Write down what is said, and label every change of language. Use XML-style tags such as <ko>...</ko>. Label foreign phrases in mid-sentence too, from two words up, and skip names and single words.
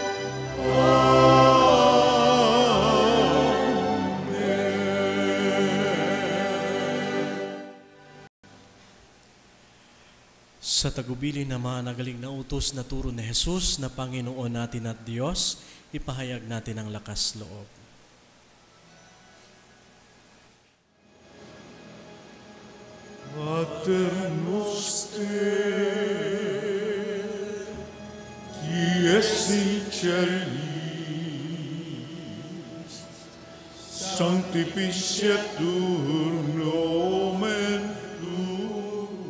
<tl>Sa tagubilin na mga nagaling na utos na turo ni Jesus na Panginoon natin at Diyos, ipahayag natin ang lakas loob.</tl> <la>Pater noster, qui es in celis, sanctificetur nomen tuum.</la>